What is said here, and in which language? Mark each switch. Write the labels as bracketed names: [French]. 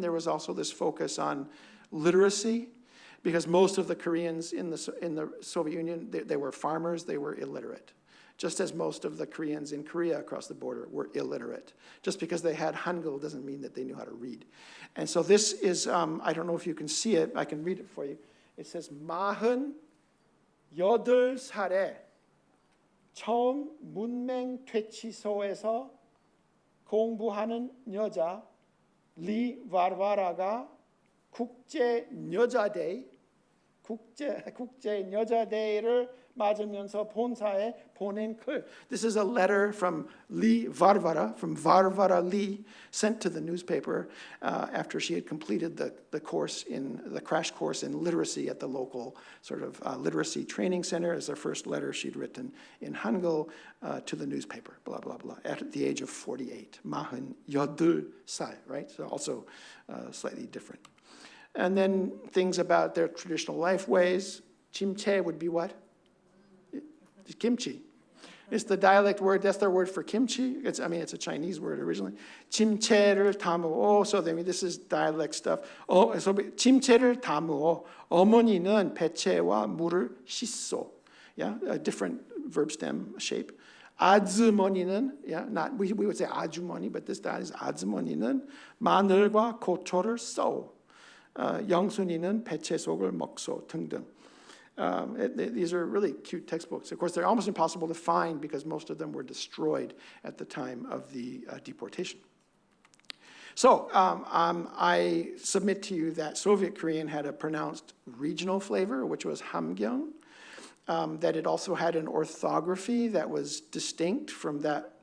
[English] There was also this focus on literacy, because most of the Koreans in the Soviet Union, they were farmers, they were illiterate. Just as most of the Koreans in Korea across the border were illiterate. Just because they had Hangul doesn't mean that they knew how to read. And so this is, I don't know if you can see it, I can read it for you. It says, [Korean] 48살에 처음 문맹 퇴치소에서 공부하는 여자 리 바르바라가 국제 여자대회를 맞으면서 본사에 보낸 글. [English] This is a letter from Lee Varvara, from Varvara Lee, sent to the newspaper after she had completed the crash course in literacy at the local sort of literacy training center. As her first letter she'd written in Hangul to the newspaper, blah, blah, blah, at the age of 48. 48살, right? So also slightly different. And then things about their traditional life ways. Chimche would be what? Kimchi. It's the dialect word. That's their word for kimchi. It's a Chinese word originally. [Korean] 침체를 담으오. [English] So this is dialect stuff. [Korean] So 침체를 담으오. 어머니는 배채와 물을 씻소. [English] Yeah, a different verb stem shape. 아주머니는, we would say 아주머니, but this is [Korean] 아주머니는 마늘과 고초를 써. 영순이는 배채속을 먹소 등등. [English] These are really cute textbooks. Of course, they're almost impossible to find because most of them were destroyed at the time of the deportation. So I submit to you that Soviet Korean had a pronounced regional flavor, which was hamgyong, that it also had an orthography that was distinct from that